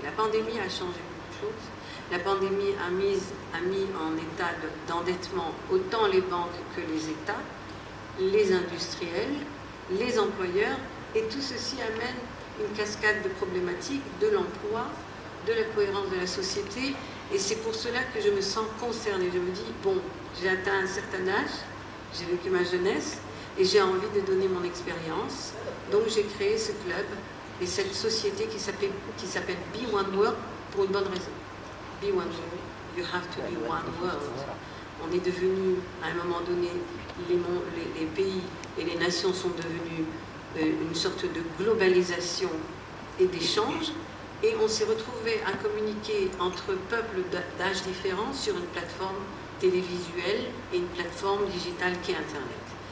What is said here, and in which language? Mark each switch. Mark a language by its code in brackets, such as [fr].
[fr] La pandémie a changé beaucoup de choses. La pandémie a mis en état d'endettement autant les banques que les États, les industriels, les employeurs, et tout ceci amène une cascade de problématiques, de l'emploi, de la cohérence de la société, et c'est pour cela que je me sens concernée. Je me dis, bon, j'ai atteint un certain âge, j'ai vécu ma jeunesse, et j'ai envie de donner mon expérience, donc j'ai créé ce club, et cette société qui s'appelle Be One World, pour une bonne raison. [en] Be One World, you have to be one world. [fr] On est devenu, à un moment donné, les pays et les nations sont devenus une sorte de globalisation et d'échange, et on s'est retrouvé à communiquer entre peuples d'âges différents sur une plateforme télévisuelle et une plateforme digitale qui est Internet.